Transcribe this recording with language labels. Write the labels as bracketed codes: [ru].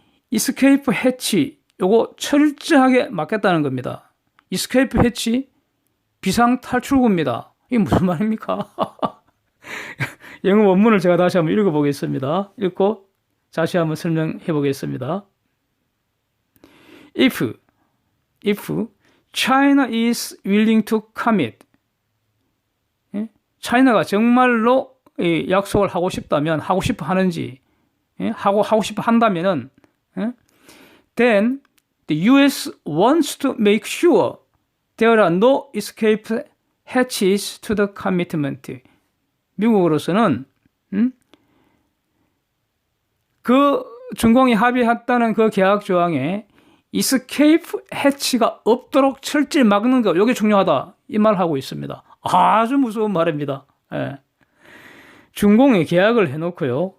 [ko] 이스케이프 해치, 요거 철저하게 막겠다는 겁니다. 이스케이프 해치, 비상 탈출구입니다. 이게 무슨 말입니까? 영어 원문을 제가 다시 한번 읽어보겠습니다. 읽고 다시 한번 설명해 보겠습니다. [en] If China is willing to commit, [ko] 차이나가 정말로 약속을 하고 싶다면, 하고 싶어 하는지, 하고 싶어 한다면은, [en] then the US wants to make sure there are no escape hatches to the commitment. [ko] 미국으로서는 그 중공이 합의했다는 그 계약 조항에 escape hatch가 없도록 철저히 막는 거, 이게 중요하다. 이 말을 하고 있습니다. 아주 무서운 말입니다. 예. 중공이 계약을 해놓고요.